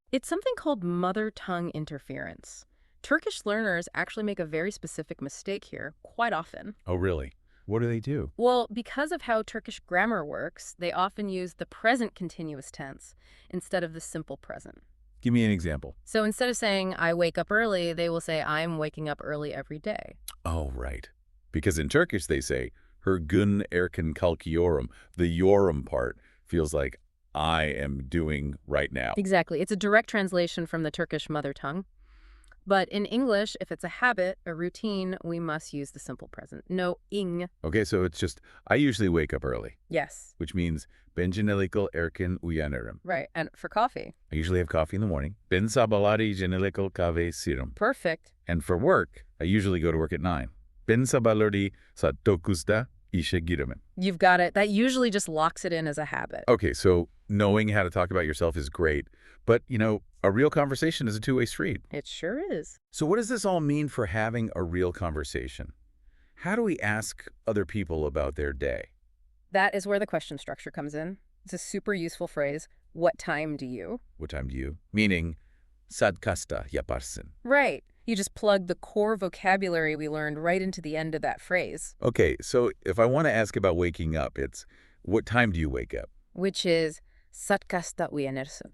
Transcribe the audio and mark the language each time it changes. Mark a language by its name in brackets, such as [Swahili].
[English] It's something called mother tongue interference. Turkish learners actually make a very specific mistake here quite often. Oh, really? What do they do? Well, because of how Turkish grammar works, they often use the present continuous tense instead of the simple present. Give me an example. So instead of saying, I wake up early, they will say, I'm waking up early every day. Oh, right. Because in Turkish they say, [Turkish] her gün erken kalkıyorum. [English] The yorum part feels like I am doing right now. Exactly. It's a direct translation from the Turkish mother tongue. But in English, if it's a habit, a routine, we must use the simple present. No ing. Okay, so it's just, I usually wake up early. Yes. Which means, [Turkish] ben genellikle erken uyanırım. [English] Right. And for coffee. I usually have coffee in the morning. [Turkish] Ben sabahları genellikle kahve içerim. [English] Perfect. And for work, I usually go to work at 9. [Turkish] Ben sabahları saat 9'da işe girerim. [English] You've got it. That usually just locks it in as a habit. Okay, so knowing how to talk about yourself is great. But, a real conversation is a two-way street. It sure is. So what does this all mean for having a real conversation? How do we ask other people about their day? That is where the question structure comes in. It's a super useful phrase. What time do you? What time do you? Meaning, [Turkish] saat kaçta yaparsın? [English] Right. You just plug the core vocabulary we learned right into the end of that phrase. Okay, so if I want to ask about waking up, it's, what time do you wake up? Which is, [Turkish] saat kaçta uyanırsın?